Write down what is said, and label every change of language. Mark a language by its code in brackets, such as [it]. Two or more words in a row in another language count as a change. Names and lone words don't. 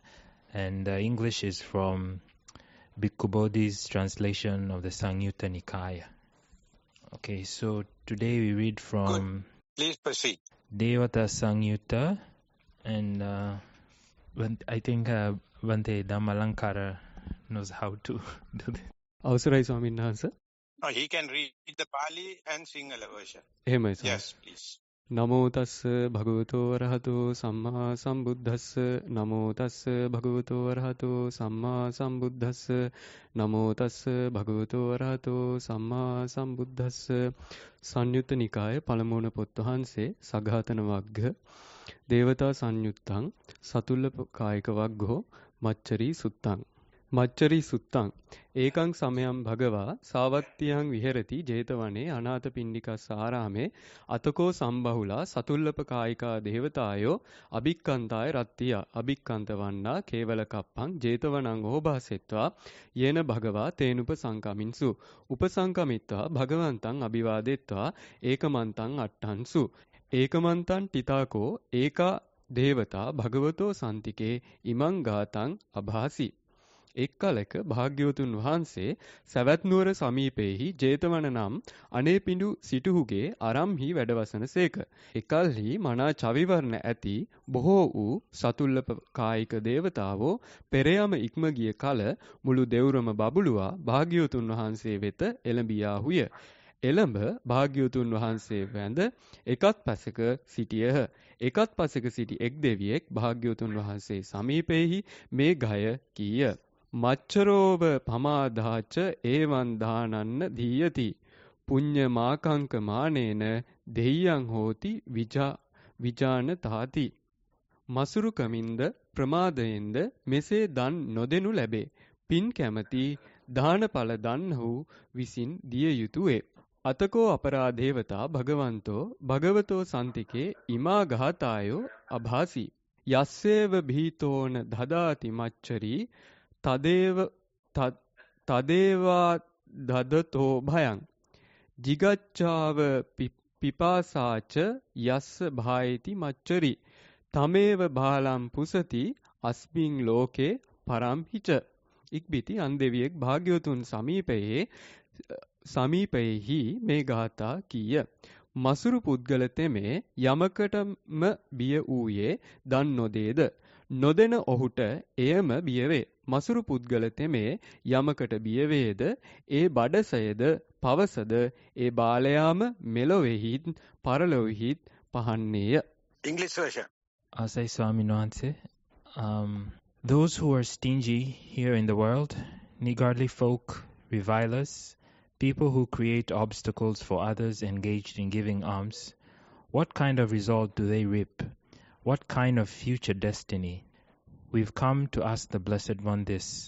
[en] And the English is from Bhikkhu Bodhi's translation of the Samyutta Nikaya. Okay, so today we read from... Good. Please proceed. Devata Samyutta, and I think Bhante Dhammalankara knows how to do this. [si] අවසරයි ස්වාමීන් වහන්සේ. [en] No, he can read the Pali and Sinhala version. [si] එහෙමයි ස්වාමී. [en] Yes, please. [pi] නමෝ තස්ස භගවතෝ අරහතෝ සම්මා සම්බුද්දස්ස නමෝ තස්ස භගවතෝ අරහතෝ සම්මා සම්බුද්දස්ස නමෝ තස්ස භගවතෝ අරහතෝ සම්මා සම්බුද්දස්ස සංයුත්ත නිකාය පළමුවන [si] පොත් වහන්සේ [pi] සඝාතන වග්ග දේවතා සංයුත්තං සතුල්ල කායික වග්ගෝ මච්චරී සුත්තං මච්චරී සුත්තං ඒකං සමයං භගවා සාවත්තියං විහෙරති 제තවනේ අනාථපිණ්ඩිකස් ආරාමේ අතකෝ සම්බහුලා සතුල්ලප කායිකා දේවතායෝ අභික්කන්තාය රත්තිය අභික්කන්ත වන්නා කේවල කප්පං 제තවනං ඕභාසෙත්වා යේන භගවා තේනුප සංකමින්සු උපසංකමිත්වා භගවන්තං අභිවාදෙත්වා ඒකමන්තං අට්ඨන්සු ඒකමන්තං ටිතාකෝ ඒකා දේවතා භගවතෝ සන්තිකේ ඉමං ගාතං අභාසි [si] එක් කලක භාග්‍යවතුන් වහන්සේ සවැත් නුවර සමීපයේහි 제තවන නම් අනේපිඬු සිටුහුගේ අරම්හි වැඩවසනසේක. එකල්හි මනා චවිවර්ණ ඇති බොහෝ වූ සතුල්ලප කායික දේවතාවෝ පෙරයම ඉක්ම ගිය කල මුළු දෙවුරම බබළුවා භාග්‍යවතුන් වහන්සේ වෙත එළඹියාහුය. එළඹ භාග්‍යවතුන් වහන්සේ වැඳ එකත් පසක සිටියහ. එකත් පසක සිටි එක් දෙවියෙක් භාග්‍යවතුන් වහන්සේ සමීපයේහි මේ ගය කීය. [pi] මච්චරෝව පමාදාච ඒවන් දානන්න දීයති පුඤ්ඤ මාකංක මානේන දෙයයන් හෝති විජාන තාති [si] මසුරු කමින්ද ප්‍රමාදයෙන්ද මෙසේ දන් නොදෙනු ලැබේ පින් කැමැති දානඵල දන්හු විසින් දිය යුතුය [pi] අතකෝ අපරාදේවතා භගවන්තෝ භගවතෝ සන්තිකේ ඉමා ඝාතායෝ අභාසි යස්සේව භීතෝන දදාති මච්චරී තදේවා දදතෝ භයං ජිගච්ඡාව පිපාසාච යස්ස භායති මච්චරි තමේව බාලම් පුසති අස්මින් ලෝකේ පරම්හිච [si] ඉක්බිති අන්දෙවියෙක් භාග්‍යවතුන් සමීපයෙහි මේ ගාථා කීය. මසුරු පුද්ගල තෙමේ යමකටම බිය වූයේ දන් නොදේද නොදෙන ඔහුට එයම බියවේ. මසුරු පුද්ගල තෙමේ යමකට බියවේද ඒ බඩසයද පවසද ඒ බාලයාම මෙලොවෙහිත් පරලොවෙහිත් පහන්නේය. [en] English version. Asai Swamin said, those who are stingy here in the world, niggardly folk, revilers, people who create obstacles for others engaged in giving alms, what kind of result do they reap? What kind of future destiny? We've come to ask the Blessed One this.